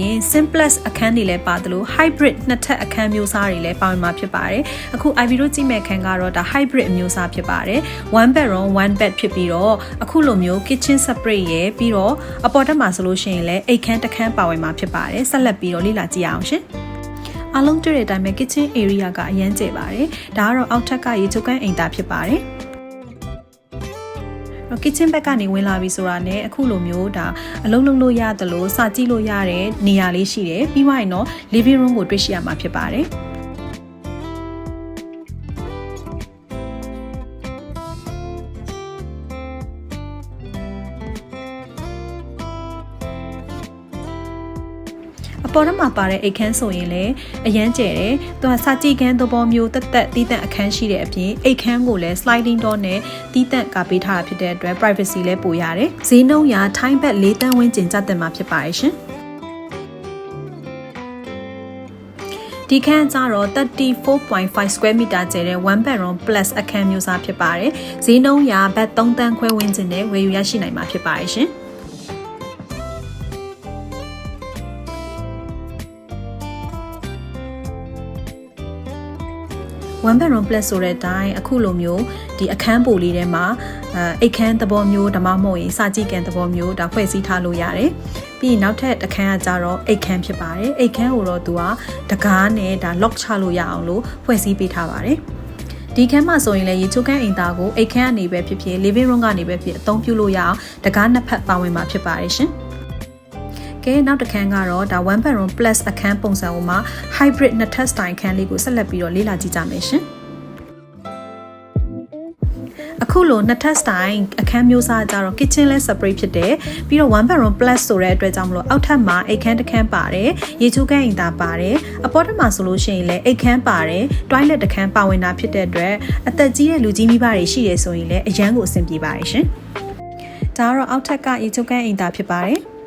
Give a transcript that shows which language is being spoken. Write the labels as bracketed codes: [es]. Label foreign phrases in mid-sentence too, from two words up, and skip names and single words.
[my] ရင် simplex အခန်းတွေလည်းပါတယ်လို့ hybrid နှစ်ထပ်အခန်းမျိုးစားတွေလည်းပါဝင်မှာဖြစ် ပါတယ်။အခု IVO ကြည့်မဲ့ခန်းကတော့ဒါ hybrid အမျိုးအစားဖြစ်ပါတယ်။ [en] one bedroom one bed [my] ဖြစ်ပြီးတော့အခုလိုမျိုး [en] kitchen separate [my] ရယ်ပြီးတော့အပေါ်တက်မှာဆိုလို့ရှိရင်လည်းအိတ်ခန်းတစ်ခန်းပါဝင်မှာဖြစ်ပါတယ်။ဆက်လက်ပြီးတော့လေ့လာကြည့်အောင်ရှင်။အားလုံးတွေ့တဲ့အတိုင်းပဲ [en] kitchen area [my] ကအရန်ကျယ်ပါတယ်။ဒါကတော့အောက်ထပ်ကရေချိုးခန်းအိမ်သားဖြစ်ပါတယ်။ kitchen ဘက်ကနေဝင်လာပြီဆိုတာနဲ့အခုလိုမျိုးဒါအလုံးလုံးလို့ရတယ်လို့စကြည့်လို့ရတဲ့နေရာလေးရှိတယ်ပြီးသွားရင်တော့ [en] living room [my] ကိုတွေ့ရှိရမှာဖြစ်ပါတယ် အပေါ်မှာပါတဲ့အိတ်ခန်းဆိုရင်လည်းအရန်ကျယ်တယ်။သူကစာကြည့်ခန်းသဘောမျိုးတက်တက်တီးတန့်အခန်းရှိတဲ့အပြင်အိတ်ခန်းကိုလည်း [en] sliding door [my] နဲ့တီးတန့်ကပေးထားတာဖြစ်တဲ့အတွက် privacy လည်းပိုရတယ်။ဈေးနှုန်းရာထိုင်းဘက်၄တန်းဝန်းကျင်ကျတင်မှာဖြစ်ပါတယ်ရှင် ။ဒီခန်းကျတော့34.5 [en] square meter [my] ကျယ်တဲ့ [en] one bedroom plus [my] အခန်းမျိုးစားဖြစ်ပါတယ်။ဈေးနှုန်းရာဘတ်3တန်းခွဲဝန်းကျင်နဲ့ဝယ်ယူရရှိနိုင်မှာဖြစ်ပါတယ်ရှင်။ [en] one bedroom plus [my] ဆိုတဲ့အ တိုင်းအခုလိုမျိုးဒီအခန်းပိုလေးထဲမှာအိတ်ခန်းသဘောမျိုးဓမ္မမဟုတ်ရင်စာကြည့်ကန်သဘောမျိုးဒါဖွဲ့စည်းထားလို့ရတယ်။ပြီးရင်နောက်ထပ်တစ်ခန်းကကြတော့အိတ်ခန်းဖြစ်ပါတယ်။အိတ်ခန်းကိုတော့သူကတကားနဲ့ဒါ lock ချလို့ရအောင်လို့ဖွဲ့စည်းပေးထားပါတယ်။ဒီခန်းမှာဆိုရင်လည်းရေချိုးခန်းအိမ်သားကိုအိတ်ခန်းကနေပဲဖြစ်ဖြစ် [en] living room [my] ကနေပဲဖြစ်အသုံးပြုလို့ရအောင်တကားနှစ်ဖက်ပါဝင်မှာဖြစ်ပါတယ်ရှင်။ကဲနောက်တစ်ခန်းကတော့ဒါ [en] one bedroom plus [my] အခန်းပုံစံမှာ hybrid နှစ်ထပ် style ခန်းလေးကိုဆက်လက်ပြီးတော့လေ့လာကြည့်ကြမယ်ရှင် အခုလိုနှစ်ထပ် style အခန်းမျိုးစားကြတော့ kitchen လဲ separate ဖြစ်တယ်ပြီးတော့ [en] one bedroom plus [my] ဆိုတဲ့အတွက်ကြောင့်မလို့အောက်ထပ်မှာအိတ်ခန်းတစ်ခန်းပါတယ်ရေချိုးခန်းအိမ်သားပါတယ်အပေါ်ထပ်မှာဆိုလို့ရှိရင်လည်းအိတ်ခန်းပါတယ် toilet တစ်ခန်းပါဝင်တာဖြစ်တဲ့အတွက်အသက်ကြီးတဲ့လူကြီးမိဘတွေရှိတယ်ဆိုရင်လည်းအရန်ကိုအဆင်ပြေပါတယ်ရှင်ဒါကတော့အောက်ထပ်ကရေချိုးခန်းအိမ်သားဖြစ်ပါတယ်